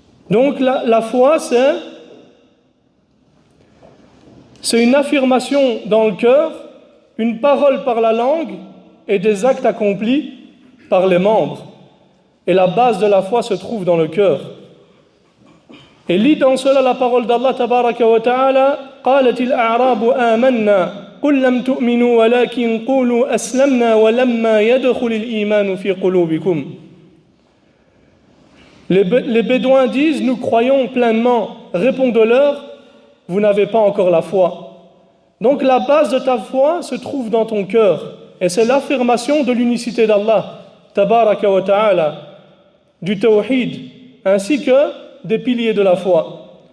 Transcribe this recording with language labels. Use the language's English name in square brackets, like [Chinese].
[French] Donc la foi c'est une affirmation dans le cœur, une parole par la langue et des actes accomplis par les membres. Et la base de la foi se trouve dans le cœur. Et lit dans cela la parole d'Allah tabaraka wa ta'ala: [Arabic] قالت الأعراب آمنا قل لم تؤمنوا ولكن قولوا أسلمنا ولما يدخل الإيمان في قلوبكم. [French] Les Bédouins disent: nous croyons pleinement. Répondez-leur: vous n'avez pas encore la foi. Donc la base de ta foi se trouve dans ton cœur. Et c'est l'affirmation de l'unicité d'Allah tabaraka wa ta'ala, du tawhid, ainsi que des piliers de la foi.